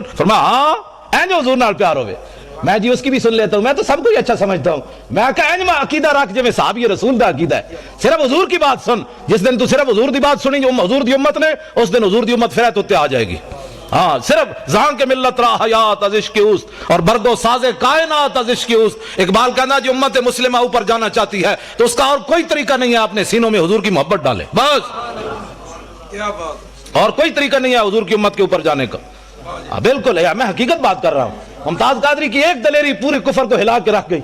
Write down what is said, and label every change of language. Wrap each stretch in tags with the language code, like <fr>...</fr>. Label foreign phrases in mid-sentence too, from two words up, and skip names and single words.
<ur>فرمایا ہاں,</ur> <pa>این جو حضور نال پیار ہوئے.</pa> <ur>میں جی اس کی بھی سن لیتا ہوں, میں تو سب کو ہی اچھا سمجھتا ہوں.</ur> <pa>میں کہا این میں عقیدہ رکھ جو میں صحابی رسول دا عقیدہ ہے,</pa> <ur>صرف حضور کی بات سن.</ur> <pa>جس دن تو صرف حضور دی بات سنی جو حضور دی امت نے, اس دن حضور دی امت پھر تو آ جائے گی.</pa> <ur>ہاں صرف</ur> <fa>زہاں کے ملت را حیات از عشق اوست اور برگ و ساز کائنات از عشق اوست.</fa> <pa>اقبال کہنا جو</pa> <ur>امت مسلمہ اوپر جانا چاہتی ہے تو اس کا اور کوئی طریقہ نہیں ہے اپنے سینوں میں حضور کی محبت ڈالے, بس اور کوئی طریقہ نہیں ہے حضور کی امت کے اوپر جانے کا. بالکل ہے, میں حقیقت بات کر رہا ہوں. ممتاز قادری کی ایک دلیری پورے کفر کو ہلا کے رکھ گئی.</ur>